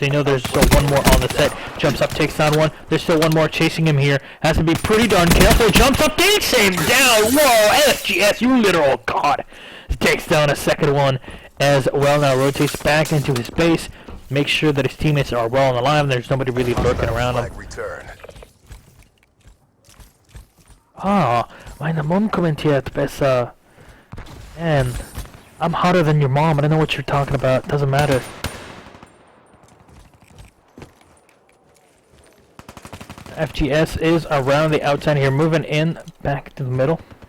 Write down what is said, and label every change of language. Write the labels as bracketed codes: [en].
[en] They know there's still one more on the set. Jumps up, takes down one. There's still one more chasing him here. Has to be pretty darn careful. Jumps up, takes him down. Whoa, FGS, you literal god. Takes down a second one as well. Now rotates back into his base. Makes sure that his teammates are well and alive. There's nobody really lurking around him. [de] Ah, meine Mom kommentiert besser. [en] Man, I'm hotter than your mom. I don't know what you're talking about. Doesn't matter. FGS is around the outside here, moving in back to the middle.